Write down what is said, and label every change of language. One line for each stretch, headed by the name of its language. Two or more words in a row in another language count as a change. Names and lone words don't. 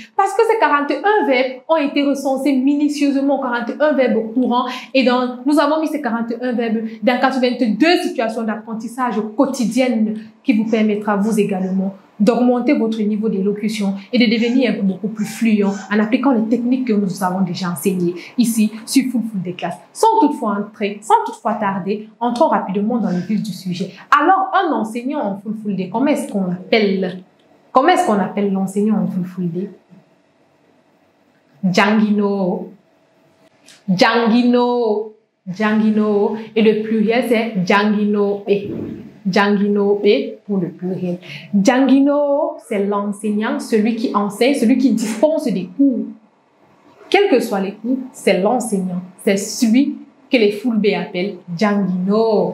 French: Parce que ces 41 verbes ont été recensés minutieusement, 41 verbes courants et nous avons mis ces 41 verbes dans 82 situations d'apprentissage quotidiennes qui vous permettra vous également d'augmenter votre niveau d'élocution et de devenir beaucoup plus fluent en appliquant les techniques que nous avons déjà enseignées ici sur Foufou des classes. Sans toutefois tarder, entrons rapidement dans le vif du sujet. Alors, un enseignant en Fulfulde, comment est-ce qu'on appelle l'enseignant en Fulfulde? Jangino. Jangino. Jangino. Et le pluriel, c'est Jangino. Jangino pour le pluriel. Jangino, c'est l'enseignant, celui qui enseigne, celui qui dispense des cours. Quels que soient les cours, c'est l'enseignant. C'est celui que les Fulbe appellent Jangino.